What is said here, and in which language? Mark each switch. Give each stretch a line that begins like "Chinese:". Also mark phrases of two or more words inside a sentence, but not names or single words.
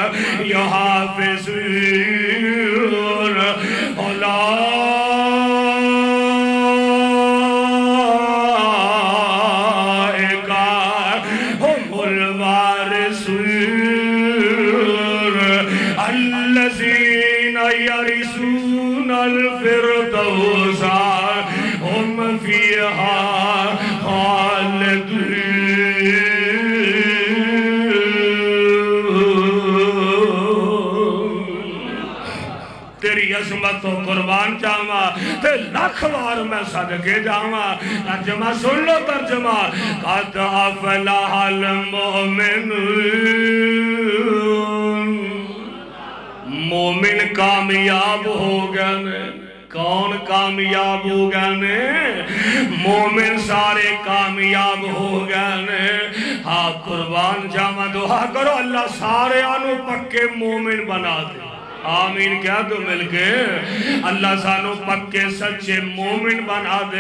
Arabic: يحافظون أولئك هم الوارثون الذين يرثون الفردوس هم فيها خالدون
Punjabi: تیری عظمت و قربان جاواں تے لاکھ بار میں صدقے جاواں ترجمہ سن لو ترجمہ
Arabic: قد افلح المؤمنون
Punjabi: مومن کامیاب ہو گئے کون کامیاب ہو گئے مومن سارے کامیاب ہو گئے ہاں قربان جاواں دعا کرو اللہ سارے آنو پکے مومن بنا دے آمین کیا تو مل کے اللہ سانو پکے سچے مومن بنا دے